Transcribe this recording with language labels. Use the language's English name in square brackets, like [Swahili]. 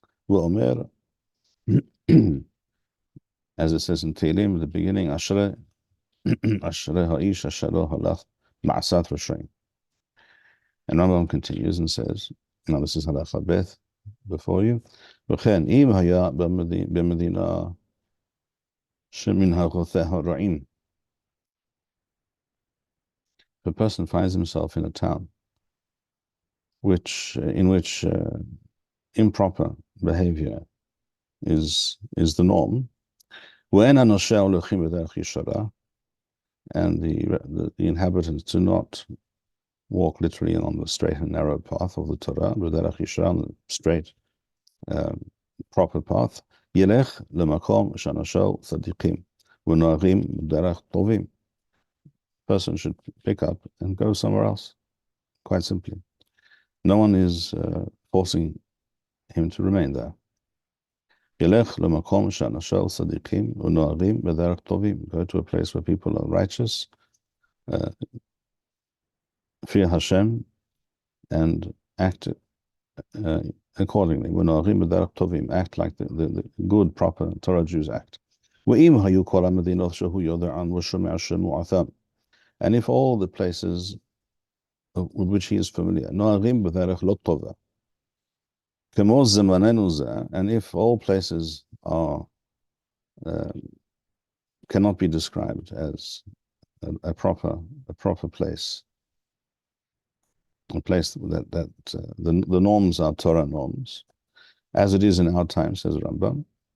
[Arabic] وَأُمِرْ [English] as it says in Tehillim at the beginning, [Hebrew] Ashrei ha'ish asher lo halach ma'asat rashrein. [English] And Rambam continues and says, now this is halacha beth before you. [Hebrew] וכן אם היה במדינה שמנהגותיה רעים. [English] If a person finds himself in a town in which improper behavior is the norm, [Hebrew] ואין אנשיה הולכים בדרך ישרה, [English] and the inhabitants do not walk literally on the straight and narrow path of the Torah, [Hebrew] בדרך ישרה, [English] on the straight, proper path, [Hebrew] ילך למקום שאנשיו צדיקים ונוהגים בדרך טובים. [English] Person should pick up and go somewhere else, quite simply. No one is forcing him to remain there. [Hebrew] ילך למקום שאנשיו צדיקים ונוהגים בדרך טובים. [English] Go to a place where people are righteous, fear Hashem, and act accordingly. [Hebrew] ונוהגים בדרך טובים. [English] Act like the good, proper Torah Jews act. [Hebrew] ואם היו כל המדינות שהוא יודע ען ושומע שמועתם. [English] And if all the places with which he is familiar, [Hebrew] נוהגים בדרך לא טובה. כמו זמננו זה, [English] and if all places are cannot be described as a proper place, a place that the norms are Torah norms, as it is in our time, says Rambam.